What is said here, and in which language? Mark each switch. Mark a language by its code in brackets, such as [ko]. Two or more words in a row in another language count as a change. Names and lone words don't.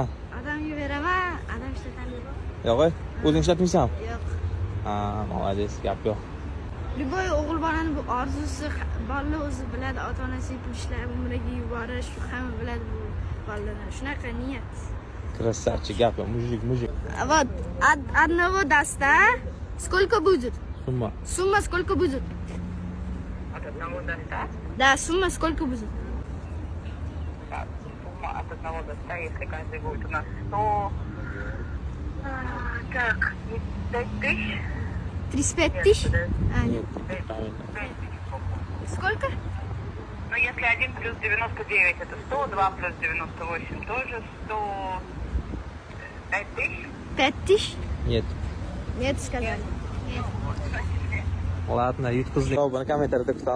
[uz] Odamga beraman, odam ishlatadi. Yo'q, o'zing ishlatmaysanmi? Yo'q. Ha, молодец, gap yo'q. Любой o'g'il bolani bu orzusi, bola o'zi biladi, ota-onasi pul ishlab umraga yuborish, hamma biladi bu bolalar. Shunaqa niyat. Красавчик, gap yo'q, mujik. [ru] Вот, одного даста сколько будет? Summa. Сумма сколько будет? От одного до 100? Да, сумма сколько будет? Так, сумма от 1 до 100, если каждый будет у нас 100. Так, 5000? 35 тысяч? А, нет. 5 Сколько? Ну, если 1 плюс 99 это 100, 2 плюс 98 тоже 100. 5000? 5 тысяч? Нет. Нет, сказали. Нет. Ладно, [uz] yutqizdik. Javobini kommentariyada kutamiz.